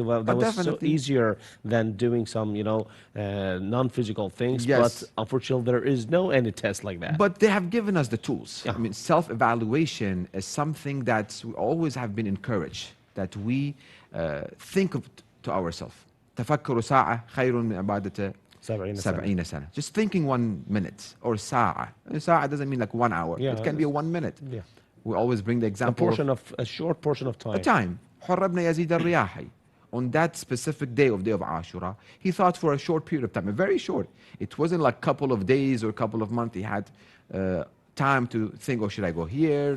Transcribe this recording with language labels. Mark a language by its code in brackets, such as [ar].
[en] Well, that was so easier than doing some, non-physical things. Yes. But unfortunately, there is no any test like that. But they have given us the tools. Yeah. I mean, self-evaluation is something that we always have been encouraged, that we think to ourselves. [ar] تفكر ساعة خير من عبادة 70 سنة. [en] Just thinking 1 minute or ساعة. ساعة doesn't mean like 1 hour. Yeah, it can be 1 minute. Yeah. We always bring the example a short portion of time. A time. حر بن يزيد الرياحي. On that specific day of Ashura, he thought for a short period of time, a very short. It wasn't like a couple of days or a couple of months. He had time to think, oh, should I go here?